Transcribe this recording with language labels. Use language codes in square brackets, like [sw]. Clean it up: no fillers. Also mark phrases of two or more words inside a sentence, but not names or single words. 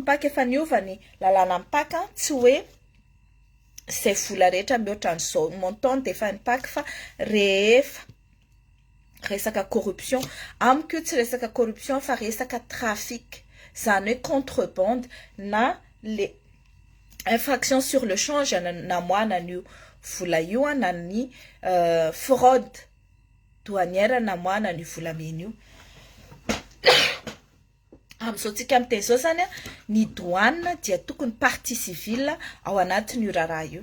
[mg] mpaka efa niova ny lalàna mipaka, tsy hoe izay vola rehetra mihoatra an'izao montant dia efa nipaky fa rehefa resaka corruption, amiko io tsy resaka corruption fa resaka trafic, zany hoe contrebande na le [fr] infraction sur le change [mg] namoahana an'io vola io na ny [fr] fraude douanière [mg] namoahana an'io volamena io. Amin'izao tsika amin'iteny izao zany a, ny douane dia tokony [fr] partie civile [mg] ao anatin'io raharaha io.